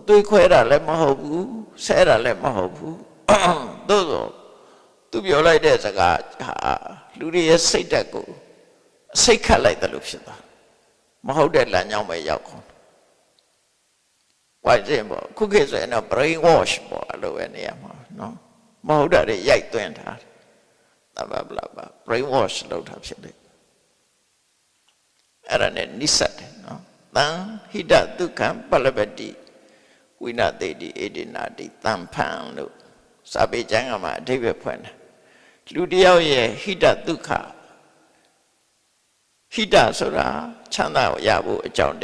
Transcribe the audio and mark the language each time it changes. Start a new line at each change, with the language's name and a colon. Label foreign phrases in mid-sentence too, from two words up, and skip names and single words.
Burmese: တွေးခွဲတာလည်းမဟုတ်ဘူးဆဲတာလည်းမဟုတ်ဘူးသို့သောသူပြောလိုက်တဲ့စကားဟာလူတွေရဲ့စိတ်ဓာတ်ကိုစိတ်ခတ်လိုက်တယ်လို့ဖြစ်သွားမဟုတ်တဲ့လမ်းကြောင်းပဲရောက်ကုန်ဝိုင်းစင်ပေါ့ခုခေတ်ဆိုရင်တော့
English: brain wash
Burmese: ပေါ့အဲ့လိုပဲနေရာမှာနော်မဟုတ်တာတွေရိုက်သွင်းထားတယ်
English: blah blah blah brainwash
Burmese: လုပ်တာဖြစ်တယ်အဲ့ဒါနဲ့နိစ္စတယ်နော်
Pali: တန်ဟိတဒုက္ခံပလပတိဝိနတေတိအေဒိနာတိ
Burmese: တန်ဖန်လို့စာပေကျမ်းကမှာအဓိပ္ပာယ်ဖွင့်တယ်လူတယောက်ရဲ့ဟိတဒုက္ခဟိတဆိုတာချမ်းသာရဖို့အကြောင်း